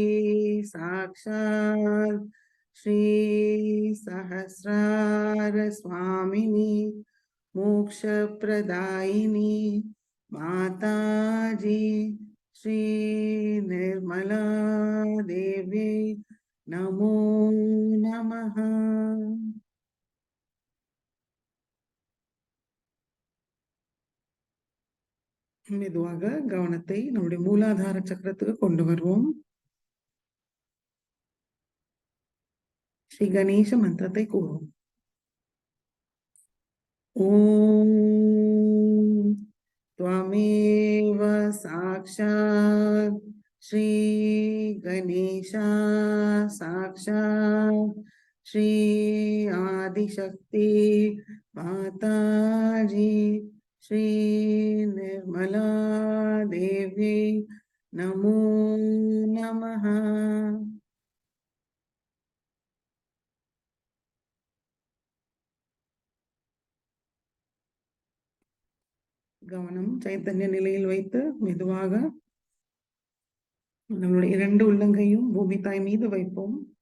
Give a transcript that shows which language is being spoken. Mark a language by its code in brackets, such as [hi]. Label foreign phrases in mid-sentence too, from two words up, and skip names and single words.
[sa] साक्षात् श्री सहस्रार स्वामिनी मोक्ष प्रदायिनी माताजी श्री निर्मला देवी नमो नमः। [ta] மெதுவாக கவனத்தை நம்முடைய மூலாதார சக்கரத்துக்கு கொண்டு வருவோம். ஸ்ரீ கணேச மந்திரத்தை கூறுவோம். [sa] ஓம் त्वमेव साक्षात् श्री गणेशा साक्षात् श्री आदिशक्ति माताजी श्री निर्मला देवी नमो नमः। [ta] கவனம் சைத்தன்ய நிலையில் வைத்து மெதுவாக நம்மளுடைய 2 உள்ளங்கையும் பூமி தாய் மீது வைப்போம்.